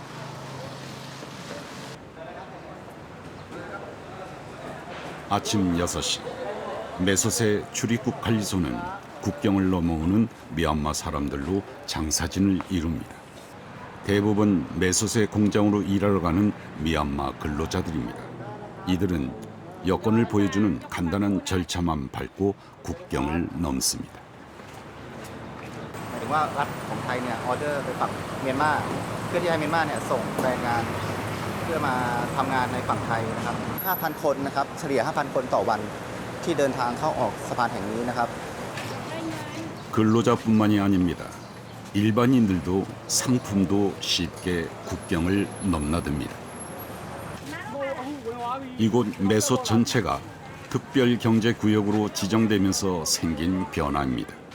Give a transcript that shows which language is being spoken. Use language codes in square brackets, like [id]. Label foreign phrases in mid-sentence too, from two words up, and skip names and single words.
[ko] 아침 6시, 메솥의 출입국 관리소는 국경을 넘어오는 미얀마 사람들로 장사진을 이룹니다. 대부분 메솥의 공장으로 일하러 가는 미얀마 근로자들입니다. 이들은 여권을 보여주는 간단한 절차만 밟고 국경을 넘습니다. [th] หมายถึงว่ารัฐของไทยเนี่ยออเดอร์ไปฝั่งเมียนมาเพื่อที่ให้เมียนมาเนี่ยส่งแรงงานเพื่อมาทำงานในฝั่งไทยนะครับ 5,000 คนนะครับเฉลี่ย 5,000 คนต่อวันที่เดินทางเข้าออกสะพานแห่งนี้นะครับ [ko] 근로자뿐만이 아닙니다. 일반인들도 상품도 쉽게 국경을 넘나듭니다. 이곳 메솥 전체가 특별경제구역으로 지정되면서 생긴 변화입니다.